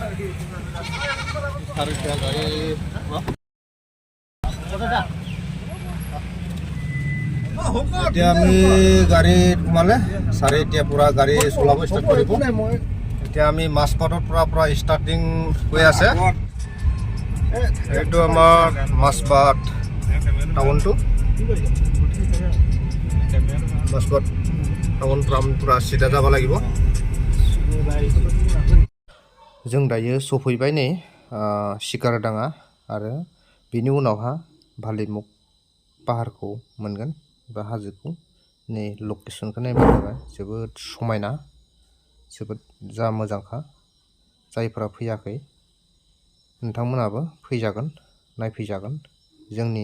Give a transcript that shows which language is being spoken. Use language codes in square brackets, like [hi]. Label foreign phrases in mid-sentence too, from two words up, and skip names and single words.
[as] আৰু এতিয়া গাড়ী এতিয়া আমি গাড়ীত সোমালে ছাৰে এতিয়া পূৰা গাড়ী চলাব ষ্টাৰ্ট কৰিব এতিয়া আমি মাছপাটৰ পৰা ষ্টাৰ্টিং হৈ আছে এইটো আমাৰ মাছপাট টাউনটো মাছপাট टाउन [brx] पुरा सिदा जाबा लागिब जों दायो सफैबाय नै सिकारडाङा आरो बिनि उनावहा भालिमुख पाहारखौ मोनगोन बा हाजोखौ नै लकेसनखौ नायबाय जाबाय जोबोद समायना जोबोद जा मोजांखा जायफोरा फैयाखै नोंथांमोनाबो फैजागोन नायफैजागोन जोंनि